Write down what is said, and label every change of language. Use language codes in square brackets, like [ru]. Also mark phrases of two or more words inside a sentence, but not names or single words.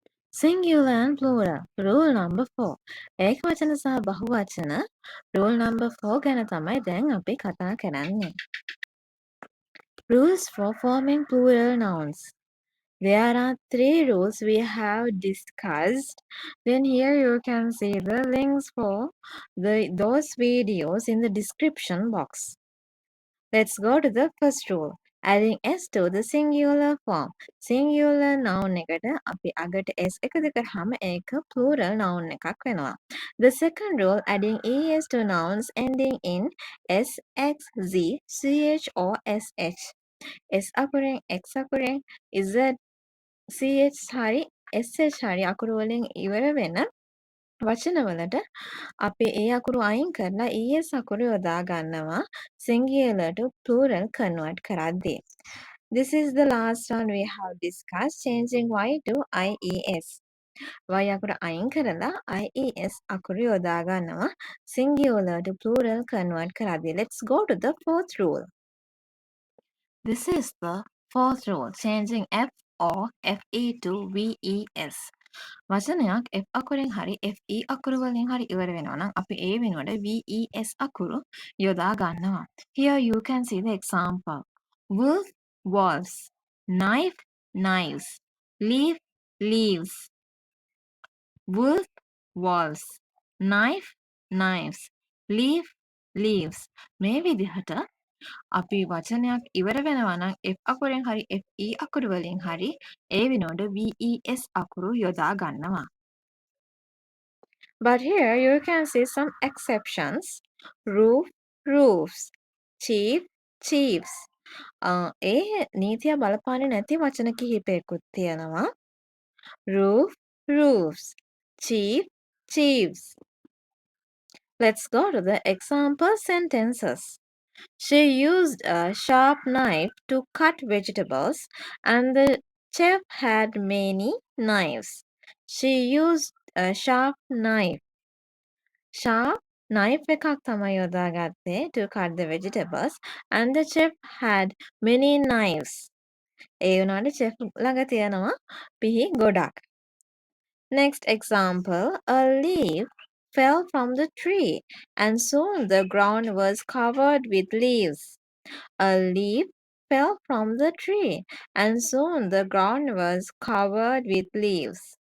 [en] Singular and plural. Rule number 4. [si] ඒකවචන සහ බහුවචන [en] rule number 4 [si] ගැන තමයි දැන් අපි කතා කරන්නේ. [en] Rules for forming plural nouns. There are 3 rules we have discussed. Then here you can see the links for those videos in the description box. Let's go to the first rule. Adding s to the singular form. Singular noun [si] එකට අපි අගට s එකතු කරාම ඒක [en] plural noun [si] එකක් වෙනවා. [en] The second rule, adding es to nouns ending in s, x, z, ch or sh. [si] s අකුරෙන් x අකුරෙන් z, ch හරි sh හරි අකුරු වලින් ඉවර වෙන වචනවලට අපි ඒ අකුරු අයින් කරලා es අකුරු යොදා ගන්නවා [en] singular to plural convert [si] කරද්දී. [en] This is the last one we have discussed, changing y to ies. [si] y අකුර අයින් කරලා ies අකුරු යොදා ගන්නවා [en] singular to plural convert [si] කරද්දී. [en] Let's go to the fourth rule. This is the fourth rule, changing f or fe to ves. [si] වචනයක් F අකුරෙන් හරි FE අකුරු වලින් හරි ඉවර වෙනවා නම් අපි ඒ වෙනුවට VES අකුරු යොදා ගන්නවා. [en] Here you can see the example. Wolf, wolves. Knife, knives. Leaf, leaves. Wolf, wolves. Knife, knives. Leaf, leaves. [si] මේ විදිහට අපි වචනයක් ඉවර වෙනවා නම් F අකුරෙන් හරි FE අකුරු වලින් හරි ඒ වෙනුවට VES අකුරු යොදා ගන්නවා. [en] But here you can see some exceptions. Roof, roofs. Chief, chiefs. [si] ඒ නීතිය බලපාන්නේ නැති වචන කිහිපයකුත් තියෙනවා. [en] Roof, roofs. Chief, chiefs. Let's go to the example sentences. She used a sharp knife to cut vegetables, and the chef had many knives. She used a sharp knife. Sharp knife [si] එකක් තමයි යොදාගත්තේ [en] to cut the vegetables, and the chef had many knives. [si] ඒ වුණාට chef ළඟ තියෙනවා පිහි ගොඩක්. [en] Next example, a leaf fell from the tree, and soon the ground was covered with leaves. A leaf fell from the tree, and soon the ground was covered with leaves.